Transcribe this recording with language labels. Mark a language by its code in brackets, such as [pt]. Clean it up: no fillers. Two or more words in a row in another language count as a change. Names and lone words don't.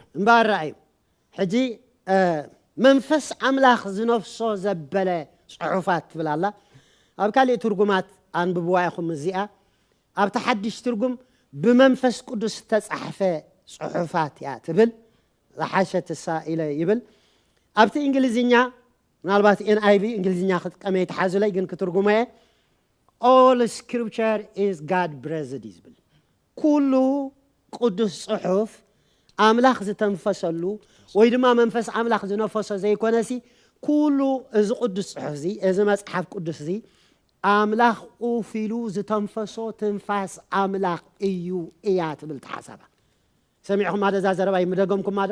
[ti] እምበር ረኣዩ ሕጂ መንፈስ ኣምላኽ ዝነፍሶ ዘበለ ጽሑፋት ትብል ኣላ ኣብ ካልእ ትርጉማት ኣንብብዋ ኢኹም እዚኣ ኣብ ተሓድሽ ትርጉም ብመንፈስ ቅዱስ ተጻሕፈ ጽሑፋት እያ ትብል ዝሓሸት እሳ ኢለ ይብል ኣብቲ እንግሊዝኛ ምናልባት NIV እንግሊዝኛ ክትቀመ ይተሓዝለይ ግን ክትርጉመየ [en] all scripture is God breathed [ti] ይብል ኩሉ ቅዱስ ጽሑፍ ኣምላኽ ዝተንፈሰሉ ወይ ድማ መንፈስ ኣምላኽ ዝነፈሶ ዘይኮነሲ ኩሉ እዚ ቅዱስ ጽሑፍ እዚ እዚ መጽሓፍ ቅዱስ እዚ ኣምላኽ ኦፊሉ ዝተንፈሶ ትንፋስ ኣምላኽ እዩ እያ ትብል ተሓሳባ ሰሚዕኹም ማደ እዛ ዘረባ ይምደገምኩም ማደ